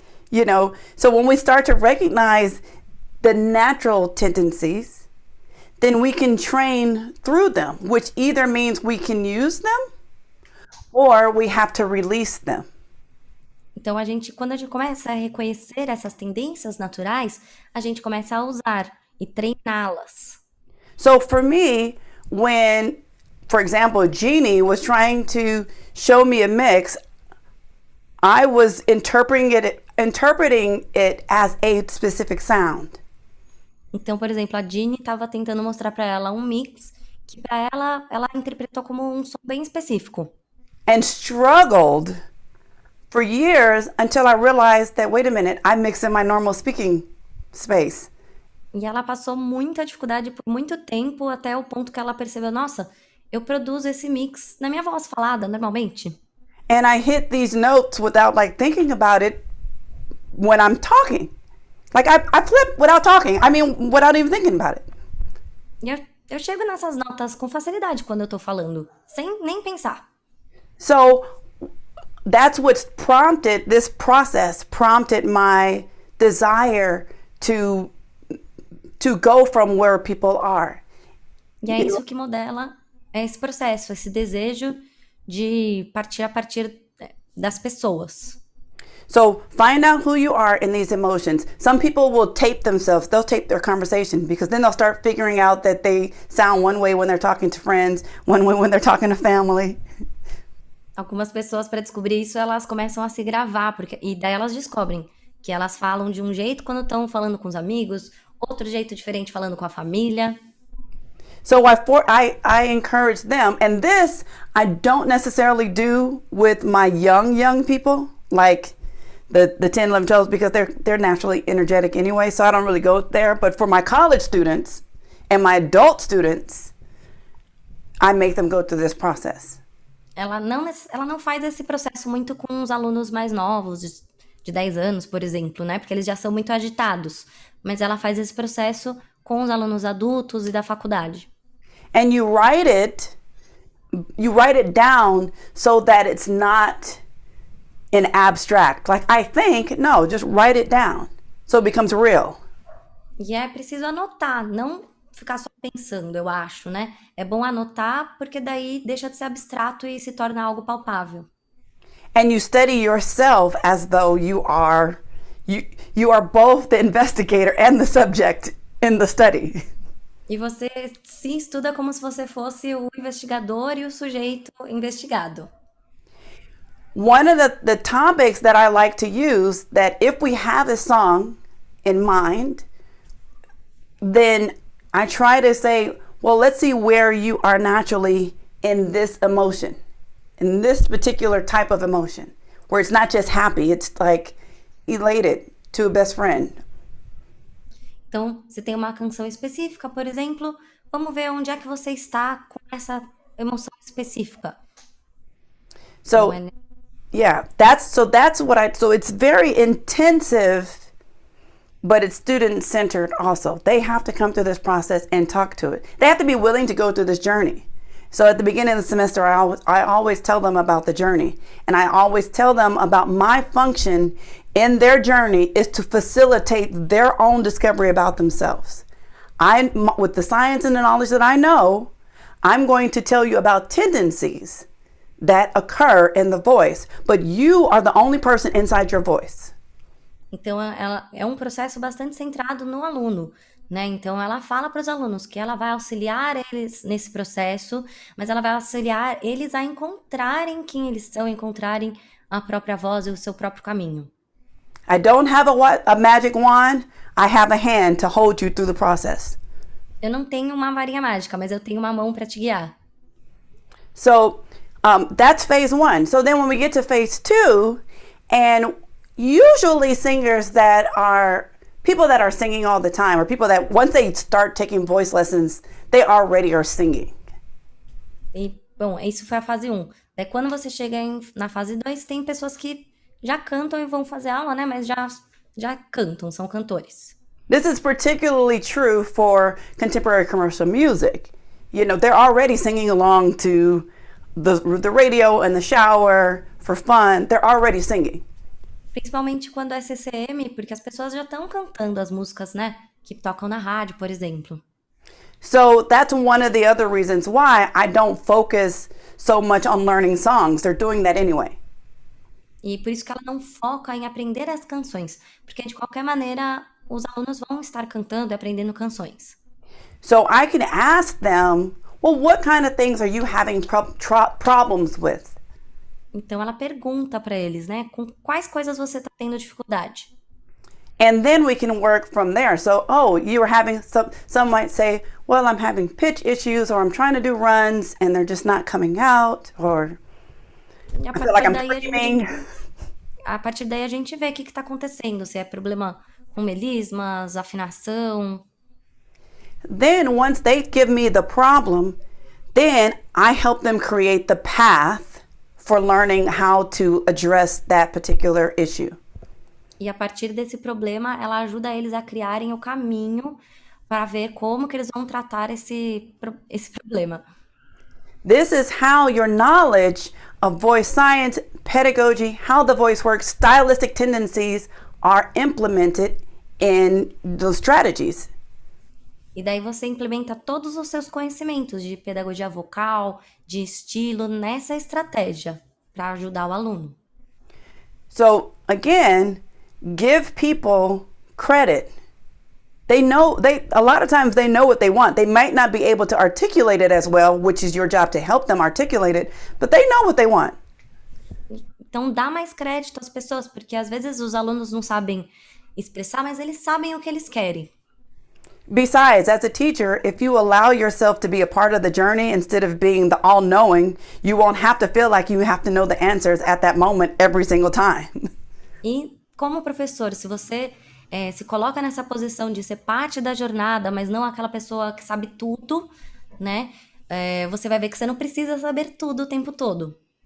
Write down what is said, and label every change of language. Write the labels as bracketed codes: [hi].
[en] You know, so when we start to recognize the natural tendencies, then we can train through them, which either means we can use them or we have to release them. [pt] Então quando a gente começa a reconhecer essas tendências naturais, a gente começa a usar e treiná-las. [en] So for me, when, for example, Jeannie was trying to show me a mix, I was interpreting it as a specific sound. [pt] Então, por exemplo, a Jeannie estava tentando mostrar para ela um mix que para ela interpretou como um som bem específico. [en] And struggled for years until I realized that, wait a minute, I mix in my normal speaking space. [pt] E ela passou muita dificuldade por muito tempo até o ponto que ela percebeu, nossa, eu produzo esse mix na minha voz falada normalmente. [en] And I hit these notes without like thinking about it when I'm talking. Like I flip without talking. I mean, without even thinking about it. [pt] E eu chego nessas notas com facilidade quando eu tô falando, sem nem pensar. [en] So that's what's this process prompted my desire to go from where people are. [pt] E é isso que modela esse processo, esse desejo de partir a partir das pessoas. [en] So find out who you are in these emotions. Some people will tape themselves. They'll tape their conversation because then they'll start figuring out that they sound one way when they're talking to friends, one way when they're talking to family. [pt] Algumas pessoas, para descobrir isso, elas começam a se gravar, e daí elas descobrem que elas falam de um jeito quando estão falando com os amigos, outro jeito diferente falando com a família. [en] So I encourage them, and this I don't necessarily do with my young people, like the 10, 11, 12s because they're naturally energetic anyway, so I don't really go there. But for my college students and my adult students, I make them go through this process. [pt] Ela não faz esse processo muito com os alunos mais novos, de 10 anos, por exemplo, né? Porque eles já são muito agitados. Mas ela faz esse processo com os alunos adultos e da faculdade. [en] And you write it down so that it's not in abstract. Like, I think, no, just write it down so it becomes real. [pt] E é preciso anotar, não ficar só pensando, eu acho, né? É bom anotar porque daí deixa de ser abstrato e se torna algo palpável. [en] And you study yourself as though you are both the investigator and the subject in the study. [pt] E você se estuda como se você fosse o investigador e o sujeito investigado. [en] One of the topics that I like to use, that if we have a song in mind, then I try to say, well, let's see where you are naturally in this emotion, in this particular type of emotion, where it's not just happy, it's like elated to a best friend. [pt] Então, se tem uma canção específica, por exemplo, vamos ver onde é que você está com essa emoção específica. [en] So, yeah, so it's very intensive, but it's student-centered also. They have to come through this process and talk to it. They have to be willing to go through this journey. So at the beginning of the semester, I always tell them about the journey. And I always tell them about my function in their journey is to facilitate their own discovery about themselves. With the science and the knowledge that I know, I'm going to tell you about tendencies that occur in the voice, but you are the only person inside your voice. [pt] Então, ela é um processo bastante centrado no aluno, né? Então, ela fala para os alunos que ela vai auxiliar eles nesse processo, mas ela vai auxiliar eles a encontrarem quem eles são, encontrarem a própria voz e o seu próprio caminho. [en] I don't have a magic wand. I have a hand to hold you through the process. [pt] Eu não tenho uma varinha mágica, mas eu tenho uma mão para te guiar. [en] So, that's phase 1. So then when we get to phase 2, and usually singers that are people that are singing all the time, or people that once they start taking voice lessons, they already are singing. [pt] E, bom, isso foi a fase 1. Daí quando você chega na fase 2, tem pessoas que já cantam e vão fazer aula, né? Mas já cantam, são cantores. [en] This is particularly true for contemporary commercial music. You know, they're already singing along to the radio and the shower for fun. They're already singing. [pt] Principalmente quando é CCM, porque as pessoas já estão cantando as músicas, né? Que tocam na rádio, por exemplo. [en] So that's one of the other reasons why I don't focus so much on learning songs. They're doing that anyway. [pt] E por isso que ela não foca em aprender as canções, porque de qualquer maneira os alunos vão estar cantando e aprendendo canções. [en] So I can ask them, well, what kind of things are you having problems with? [pt] Então ela pergunta para eles, né, com quais coisas você está tendo dificuldade. [en] And then we can work from there. So, you are having some might say, well, I'm having pitch issues, or I'm trying to do runs and they're just not coming out, or I feel like I'm screaming. [pt] A partir daí a gente vê o que está acontecendo, se é problema com melismas, afinação. [en] Then once they give me the problem, then I help them create the path for learning how to address that particular issue. [pt] E a partir desse problema, ela ajuda eles a criarem o caminho para ver como que eles vão tratar esse problema. [en] This is how your knowledge of voice science, pedagogy, how the voice works, stylistic tendencies are implemented in those strategies. [pt] E daí você implementa todos os seus conhecimentos de pedagogia vocal, de estilo nessa estratégia para ajudar o aluno. [en] So again, give people credit. A lot of times they know what they want. They might not be able to articulate it as well, which is your job to help them articulate it, but they know what they want. [pt] Então dá mais crédito às pessoas, porque às vezes os alunos não sabem expressar, mas eles sabem o que eles querem. [en] Besides, as a teacher, if you allow yourself to be a part of the journey instead of being the all-knowing, you won't have to feel like you have to know the answers at that moment every single time. [pt] E como professor, se você se coloca nessa posição de ser parte da jornada, mas não aquela pessoa que sabe tudo, né? Você vai ver que você não precisa saber tudo o tempo todo.